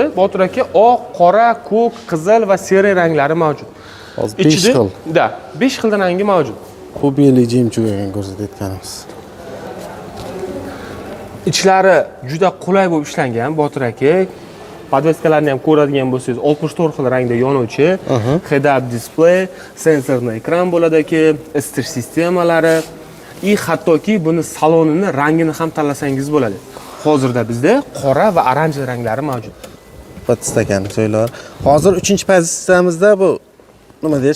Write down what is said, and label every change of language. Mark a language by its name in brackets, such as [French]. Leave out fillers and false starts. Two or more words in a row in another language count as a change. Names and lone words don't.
[Uzbek] Botir aka, oq, qora, ko'k, qizil va sariy ranglari mavjud. Hozir 5 xil. Da, 5 xil rangi mavjud. Bu [Russian] белый жемчуг [Uzbek] ekan ko'rsatayotganimiz. Ichlari juda qulay bo'lib ishlangan Botir aka. Podveskalarni ham ko'radigan bo'lsangiz 64 xil rangda yonuvchi, [English] head-up display, [Uzbek] sensorli ekran bo'ladi aka, isitish sistemalari va hattoki buni salonini rangini ham tanlasangiz bo'ladi. Hozirda bizda qora va oranji ranglari mavjud. Podstakani joylari. Hozir 3-pozitsiyamizda bu nima deydi?